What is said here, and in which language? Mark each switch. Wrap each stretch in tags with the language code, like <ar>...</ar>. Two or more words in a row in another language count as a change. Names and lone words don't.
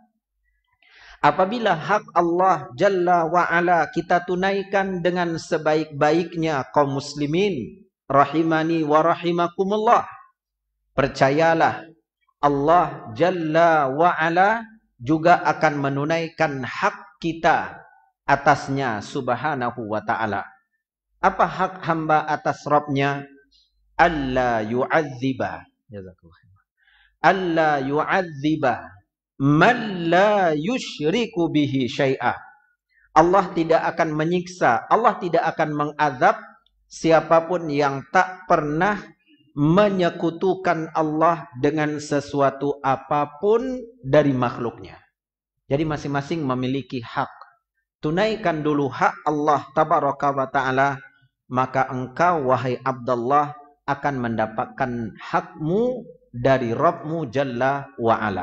<id>Apabila hak Allah</id> <ar>جل وعلا</ar> <id>kita tunaikan dengan sebaik-baiknya, kaum muslimin,</id> <ar>رحمني ورحمكم الله,</ar> <id>percayalah Allah</id> <ar>جل وعلا</ar> <id>juga akan menunaikan hak kita atasnya</id> <ar>سبحانه وتعالى.</ar> <id>Apa hak hamba atas Rabbnya?</id> <ar>ألا يعذب، ألا يعذب من لا يشرك به شيئا.</ar> <id>Allah tidak akan menyiksa, Allah tidak akan mengazab siapapun yang tak pernah menyekutukan Allah dengan sesuatu apapun dari makhluknya. Jadi masing-masing memiliki hak. Tunaikan dulu hak Allah</id> <ar>تبارك وتعالى,</ar> <id>maka engkau wahai Abdullah akan mendapatkan hakmu dari Rabbmu</id> <ar>جل وعلا.</ar>